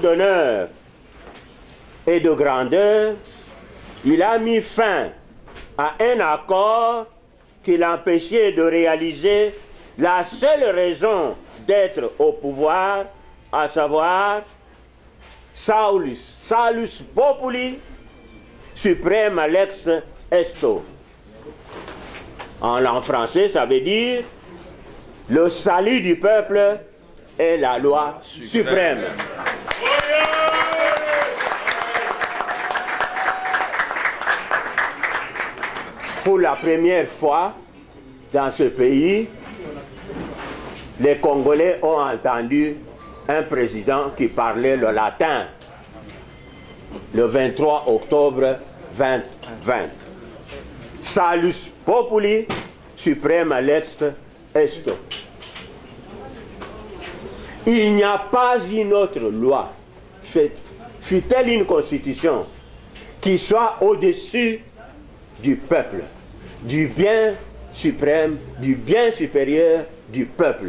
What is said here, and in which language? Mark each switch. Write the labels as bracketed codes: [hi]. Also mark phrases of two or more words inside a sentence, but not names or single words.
[fr] d'honneur et de grandeur, il a mis fin à un accord qui l'empêchait de réaliser la seule raison d'être au pouvoir, à savoir [la] salus populi, suprême lex esto. [fr] En français, ça veut dire le salut du peuple est la loi suprême. Pour la première fois dans ce pays, les Congolais ont entendu un président qui parlait le latin le 23 octobre 2020. [la] Salus populi, suprême lex esto. [fr] Il n'y a pas une autre loi, fût-elle une constitution, qui soit au-dessus du peuple, du bien suprême, du bien supérieur du peuple.